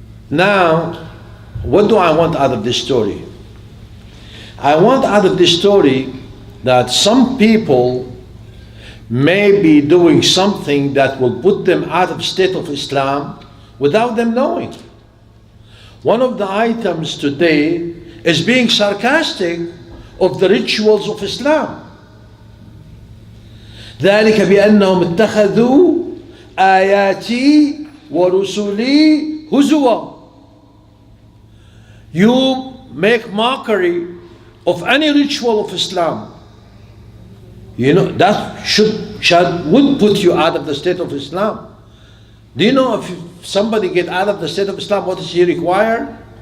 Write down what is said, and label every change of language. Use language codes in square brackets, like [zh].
[en] Now, what do I want out of this story? I want out of this story that some people may be doing something that will put them out of state of Islam without them knowing. One of the items today is being sarcastic of the rituals of Islam. [ar] ذلك بأنهم اتخذوا آياتي ورسلي هزوا. [en] You make mockery of any ritual of Islam. You know, that would put you out of the state of Islam. Do you know if somebody get out of the state of Islam, what does he require?